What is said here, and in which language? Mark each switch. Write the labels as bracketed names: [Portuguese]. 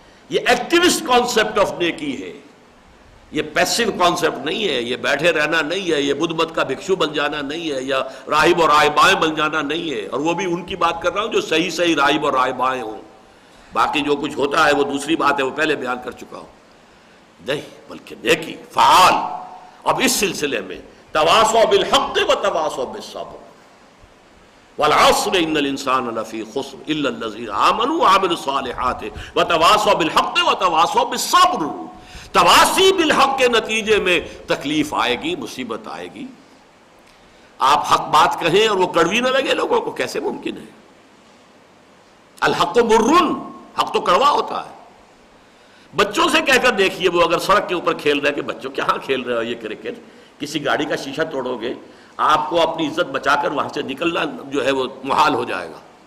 [Urdu] یہ [English] activist concept of [Urdu] نیکی ہے، یہ [English] passive concept [Urdu] نہیں ہے، یہ بیٹھے رہنا نہیں ہے، یہ بدھ مت کا بھکشو بن جانا نہیں ہے، یا راہب اور راہبائیں بن جانا نہیں ہے. اور وہ بھی ان کی بات کر رہا ہوں جو صحیح صحیح راہب اور راہبائیں ہوں. باقی جو کچھ ہوتا ہے وہ دوسری بات ہے، وہ پہلے بیان کر چکا ہوں. نہیں، بلکہ نیکی فعال. اب اس سلسلے میں [Arabic] تواصوا بالحق وتواصوا بالصبر والعصر ان الانسان لفی خسر الا الذین آمنوا وعملوا الصالحات وتواصوا بالحق وتواصوا بالصبر. [Urdu] تواصی بالحق کے نتیجے میں تکلیف آئے گی، مصیبت آئے گی. آپ حق بات کہیں اور وہ کڑوی نہ لگے لوگوں کو، کیسے ممکن ہے؟ [Arabic] الحق مرن، [Urdu] حق تو کڑوا ہوتا ہے. بچوں سے کہہ کر دیکھیے، وہ اگر سڑک کے اوپر کھیل رہے ہیں کہ بچوں کہاں کھیل رہے ہو یہ کرکٹ، کسی گاڑی کا شیشہ توڑو گے، آپ کو اپنی عزت بچا کر وہاں سے نکلنا جو ہے وہ محال ہو جائے گا.